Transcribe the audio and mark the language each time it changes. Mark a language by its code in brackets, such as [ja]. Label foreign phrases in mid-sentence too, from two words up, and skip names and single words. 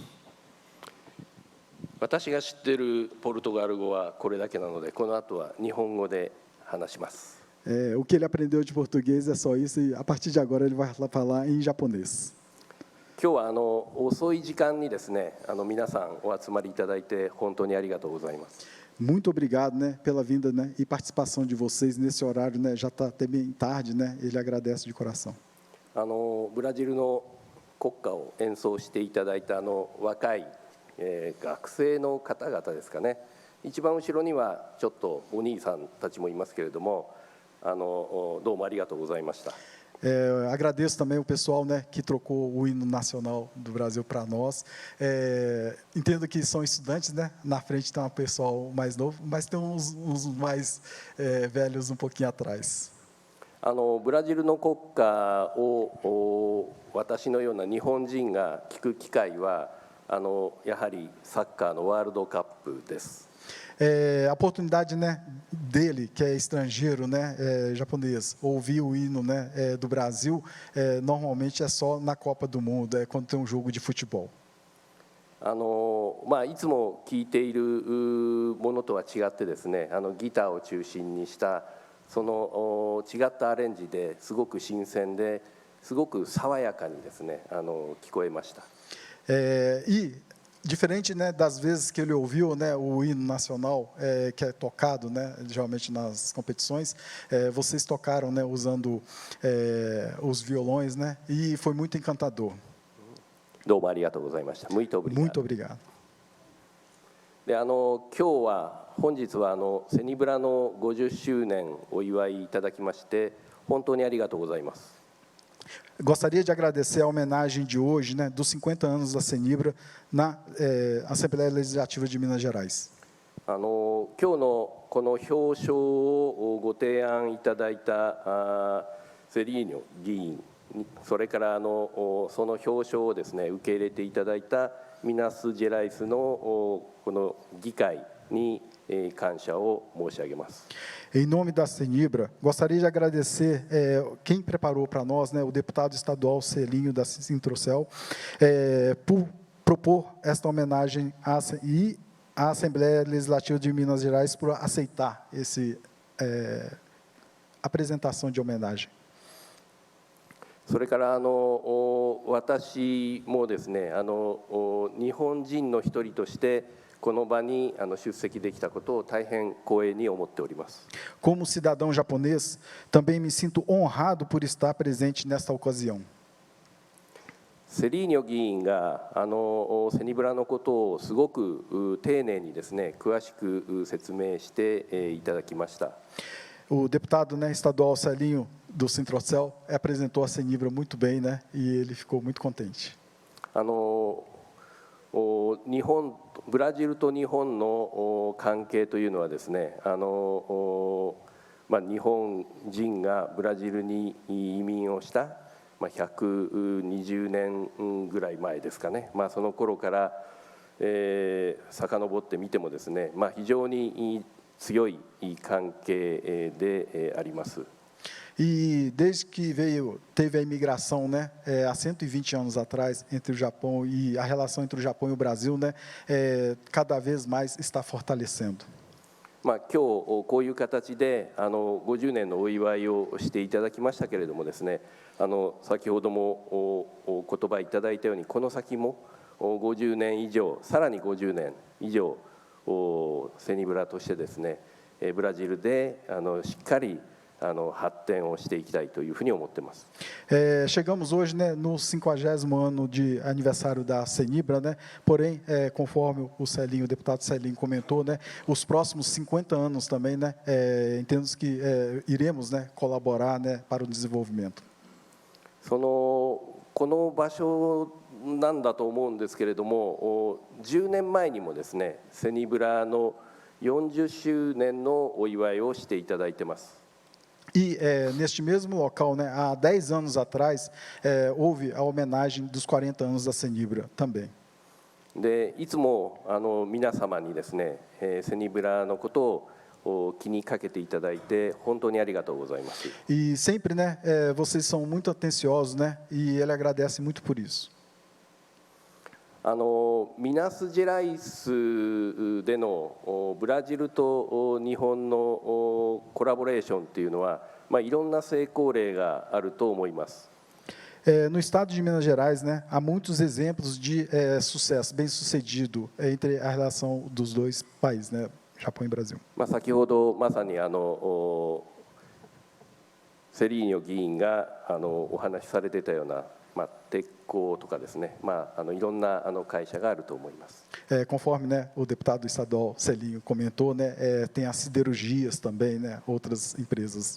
[ja] 私が知っているポルトガル語はこれだけなので、この後は日本語で話します。 [pt] O que ele aprendeu de português é só isso, e a partir de agora ele vai falar em japonês. [ja] 今日は遅い時間にですね、皆さんお集まりいただいて本当にありがとうございます。 [pt] Muito obrigado, né, pela vinda, né, e participação de vocês nesse horário, né, já está até bem tarde, né, ele agradece de coração. [ja] ブラジルの国歌を演奏していただいた若い、学生の方々ですかね。一番後ろにはちょっとお兄さんたちもいますけれども、どうもありがとうございました。 [pt] Agradeço também o pessoal, né, que trocou o hino nacional do Brasil para nós. Entendo que são estudantes, né? Na frente tem um pessoal mais novo, mas tem uns mais velhos um pouquinho atrás. [ja] ブラジルの国歌を私のような日本人が聞く機会はやはりサッカーのワールドカップです。 [pt] A oportunidade, né, dele, que é estrangeiro, né, japonês, ouvir o hino, né, do Brasil, normalmente é só na Copa do Mundo, quando tem um jogo de futebol. [ja] いつも聴いているものとは違ってですね、ギターを中心にしたその違ったアレンジですごく新鮮ですごく爽やかにですね聞こえました。 [pt] Diferente, né, das vezes que ele ouviu, né, o hino nacional que é tocado, né, geralmente nas competições, vocês tocaram, né, usando os violões, né, e foi muito encantador. [ja] どうもありがとうございました。 [pt] Muito obrigado. Muito obrigado. [ja] で今日は本日はセニブラの50周年をお祝いいただきまして本当にありがとうございます。 [pt] Gostaria de agradecer a homenagem de hoje, né, dos 50 anos da CENIBRA na Assembleia Legislativa de Minas Gerais. [ja] 今日のこの表彰をご提案いただいたセリーニョ議員、それからその表彰をですね受け入れていただいたミナスジェライスのこの議会に感謝を申し上げます。 [pt] Em nome da CENIBRA, gostaria de agradecer quem preparou para nós, né, o deputado estadual Celinho da Sintrocel, por propor esta homenagem e a Assembleia Legislativa de Minas Gerais por aceitar essa apresentação de homenagem. [ja] それから私もですね日本人の一人としてこの場に出席できたことを大変光栄に思っております。 [pt] Como cidadão japonês, também me sinto honrado por estar presente nesta ocasião. [ja] セリーニョ議員がセニブラのことをすごく丁寧にですね詳しく説明していただきました。 [pt] O deputado, né, estadual Celinho do Sintrocel apresentou a CENIBRA muito bem, né, e ele ficou muito contente. [ja] ブラジルと日本の関係というのはですね日本人がブラジルに移民をした120年ぐらい前ですかね、その頃から遡ってみてもですね非常に強い関係であります。 [pt] E desde que teve a imigração, né, há 120 anos atrás, entre o Japão e a relação entre o Japão e o Brasil, né, cada vez mais está fortalecendo. [ja] 今日こういう形で50年のお祝いをしていただきましたけれどもですね、先ほどもお言葉いただいたようにこの先も50年以上、さらに50年以上セニブラとしてですね、ブラジルでしっかり発展をしていきたいというふうに思っています。 [pt] Chegamos hoje, né, no 50º ano de aniversário da CENIBRA, né? Porém, conforme o Celinho, o deputado Celinho comentou, né, os próximos 50 anos também, né, entendemos que iremos, né, colaborar, né, para o desenvolvimento. [ja] そのこの場所なんだと思うんですけれども、10年前にもですね、セニブラの40周年のお祝いをしていただいてます。 [pt] E neste mesmo local, né, há 10 anos atrás, houve a homenagem dos 40 anos da Senibra também. [ja] でいつも皆様にですね、セニブラのことを気にかけていただいて本当にありがとうございます。 [pt] E sempre, né, vocês são muito atenciosos, né, e ele agradece muito por isso. [ja] ミナスジェライスでのブラジルと日本のコラボレーションというのは、いろんな成功例があると思います。 [pt] No estado de Minas Gerais, né, há muitos exemplos de sucesso bem-sucedido entre a relação dos dois países, né, Japão e Brasil. [ja] 先ほどまさにセリーニョ議員がお話しされていたような、鉄鋼とかですね、いろんな会社があると思います。 [pt] Conforme, né, o deputado estadual Celinho comentou, né, tem as siderurgias também, né, outras empresas.